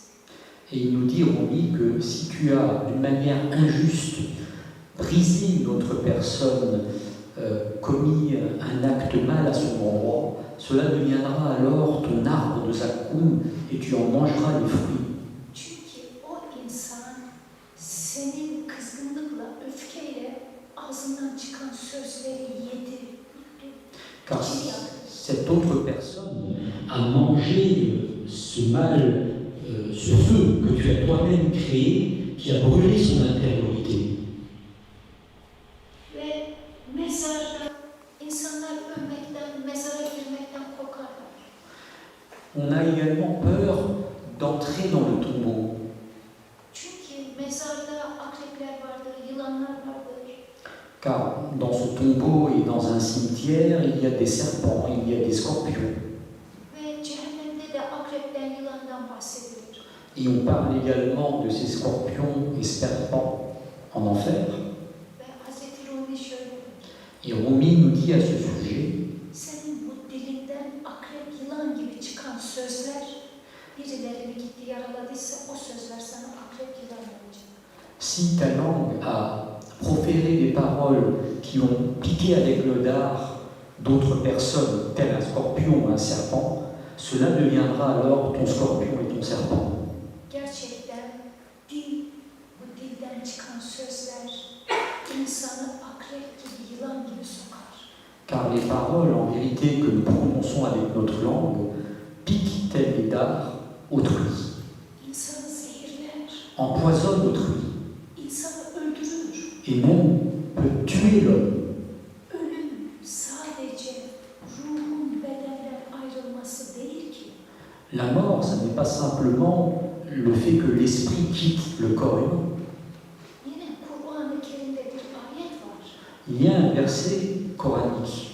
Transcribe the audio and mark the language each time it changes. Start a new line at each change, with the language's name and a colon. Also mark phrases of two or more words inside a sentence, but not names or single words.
French: Et il nous dit, Rumi, que si tu as d'une manière injuste brisé une autre personne, commis un acte mal à son endroit, cela deviendra alors ton arbre de Zakkoum et tu en mangeras les fruits.
Turkish: Çünkü o insan senin kızgınlıkla, öfkeyle ağzından çıkan sözleri yedi, yuttu,
French: Car
Turkish: içini yaktı.
French: cette autre personne a mangé ce mal, ce feu que tu as toi-même créé, qui a brûlé son intériorité.
Turkish: Ve mezarda insanlar ölmekten, mezara girmekten korkarlar.
French: On a également peur d'entrer dans le tombeau,
Turkish: Çünkü mezarda akrepler vardır, yılanlar vardır.
French: car dans ce tombeau et dans un cimetière, il y a des serpents, il y a des scorpions.
Turkish: Ve cehennemde de akrepten, yılandan bahsedilir.
French: Et on parle également de ces scorpions et serpents en enfer.
Turkish: Ve Hazreti Rumi şöyle der.
French: Et Rumi nous dit à ce sujet,
Turkish: Senin bu dilinden akrep, yılan gibi çıkan sözler birilerini gitti yaraladıysa o sözler sana akrep, yılan olacak.
French: si ta langue a proféré des paroles qui ont piqué avec le dard d'autres personnes, tel un scorpion ou un serpent, cela deviendra alors ton scorpion et ton serpent.
Turkish: Gerçekten dil, bu dilden çıkan sözler insanı akrep gibi, yılan gibi sokar.
French: Car les paroles, en vérité, que nous prononçons avec notre langue, piquent tels des dards autrui,
Turkish: İnsanı zehirler,
French: empoisonnent autrui,
Turkish: insanı öldürür.
French: et même peut tuer l'homme.
Turkish: Ölüm sadece ruhun bedenden ayrılması değil ki.
French: La mort, ce n'est pas simplement le fait que l'esprit quitte le corps humain.
Turkish: Yine Kur'an-ı Kerim'de bir ayet var.
French: Il y a un verset coranique.